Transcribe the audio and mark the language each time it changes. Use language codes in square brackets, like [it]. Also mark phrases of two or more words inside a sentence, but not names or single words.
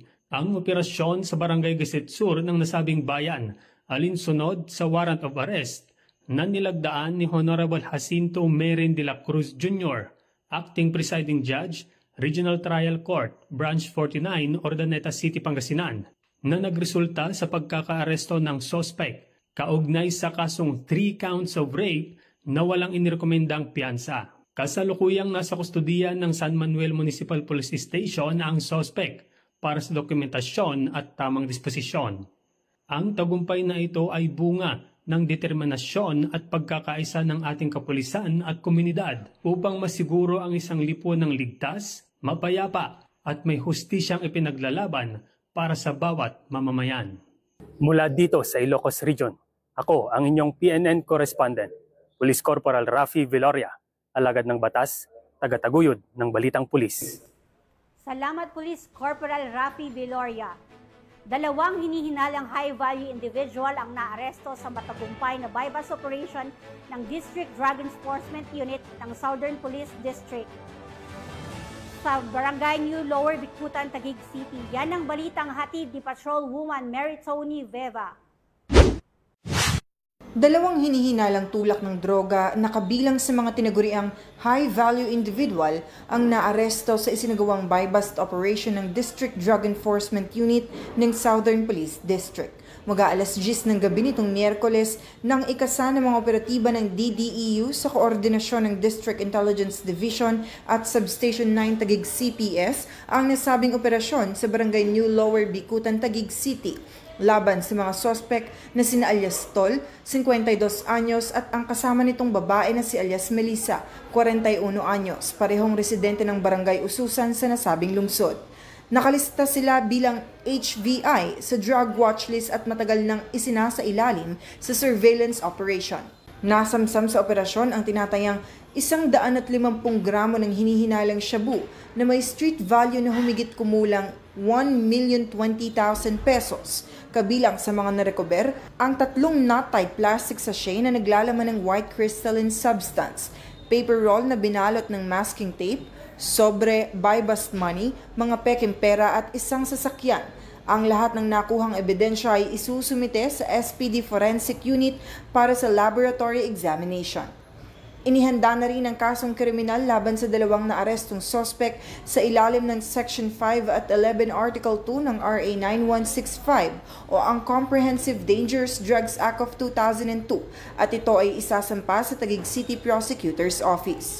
[tl] ang operasyon sa Barangay Giset Sur ng nasabing bayan, alinsunod sa [en] warrant of arrest [tl] na nilagdaan ni Honorable Jacinto Merin de la Cruz Jr., Acting Presiding Judge, Regional Trial Court, Branch 49, Ordaneta City, Pangasinan, na nagresulta sa pagkakaaresto ng suspect kaugnay sa kasong [en] 3 counts of rape [tl] na walang inirekomendang piyansa. Kasalukuyang nasa kustudiya ng San Manuel Municipal Police Station ang suspect para sa dokumentasyon at tamang disposisyon. Ang tagumpay na ito ay bunga ng determinasyon at pagkakaisa ng ating kapulisan at komunidad upang masiguro ang isang lipunan ng ligtas, mapayapa at may hustisyang ipinaglalaban para sa bawat mamamayan. Mula dito sa Ilocos Region, ako ang inyong PNN correspondent, Police Corporal Rafi Veloria, alagad ng batas, tagataguyod ng Balitang Pulis. Salamat, Police Corporal Rafi Veloria. Dalawang hinihinalang [en] high-value individual [tl] ang naaresto sa matagumpay na [en] bypass operation [tl] ng District Drug Enforcement Unit ng Southern Police District sa Barangay New Lower Bicutan, Taguig City. Yan ang balitang hatid ni Patrolwoman Mary Tony Veva. Dalawang hinihinalang tulak ng droga na kabilang sa mga tinaguriang [en] high-value individual [tl] ang naaresto sa isinagawang [en] buy-bust operation [tl] ng District Drug Enforcement Unit ng Southern Police District. Mag-aalas 10 ng gabi nitong Miyerkules nang ikasa ng mga operatiba ng DDEU sa koordinasyon ng District Intelligence Division at Substation 9 Taguig CPS ang nasabing operasyon sa Barangay New Lower Bicutan, Taguig City laban sa mga sospek na sina alias Tol, 52 anyos at ang kasama nitong babae na si alias Melissa, 41 anyos, parehong residente ng Barangay Ususan sa nasabing lungsod. Nakalista sila bilang HVI sa [en] drug watch list [tl] at matagal nang isinasa ilalim sa [en] surveillance operation. [tl] Nasamsam sa operasyon ang tinatayang 150 gramo ng hinihinalang shabu na may [en] street value [tl] na humigit kumulang 1,020,000 pesos. Kabilang sa mga narecover ang 3 [en] knot-type plastic sachet [tl] na naglalaman ng [en] white crystalline substance, paper roll [tl] na binalot ng [en] masking tape, [tl] sobre, [en] buy-bust money, [tl] mga peking pera at isang sasakyan. Ang lahat ng nakuhang ebidensya ay isusumite sa SPD Forensic Unit para sa [en] laboratory examination. [tl] Inihanda na rin ang kasong kriminal laban sa dalawang naarestong sospek sa ilalim ng Section 5 at 11 Article 2 ng RA 9165 o ang Comprehensive Dangerous Drugs Act of 2002 at ito ay isasampa sa Taguig City Prosecutor's Office.